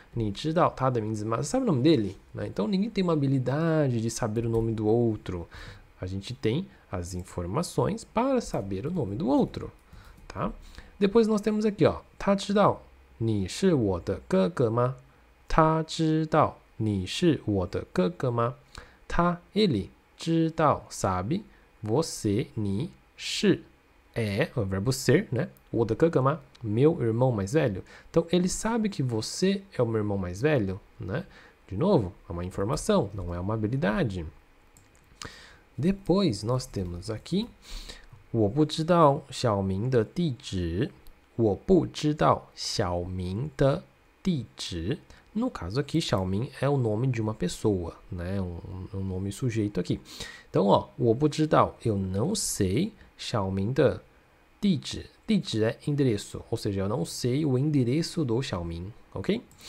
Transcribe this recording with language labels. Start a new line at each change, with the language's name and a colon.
Chinese: 你知道他的名字吗?
Portuguese: Você sabe o nome dele? Né? Então ninguém tem uma habilidade de saber o nome do outro. A gente tem as informações para saber o nome do outro, tá? Depois nós temos aqui, ó,
Chinese: 他知道你是我的哥哥吗? 他知道你是我的哥哥吗?
Portuguese: 他 ele 知道 sabe você 你是 é o verbo ser, né?
Chinese: 我的哥哥吗?
Portuguese: Meu irmão mais velho. Então ele sabe que você é o meu irmão mais velho, né? De novo, é uma informação, não é uma habilidade. Depois nós temos aqui
Chinese: 我不知道小明的地址. 我不知道小明的地址.
Portuguese: No caso aqui, Xiaoming é o nome de uma pessoa, né? Um nome sujeito aqui. Então, ó,
Chinese: 我不知道,
Portuguese: eu não sei
Chinese: 小明的地址.
Portuguese: 地址é endereço, ou seja, eu não sei o endereço do Xiaoming, ok?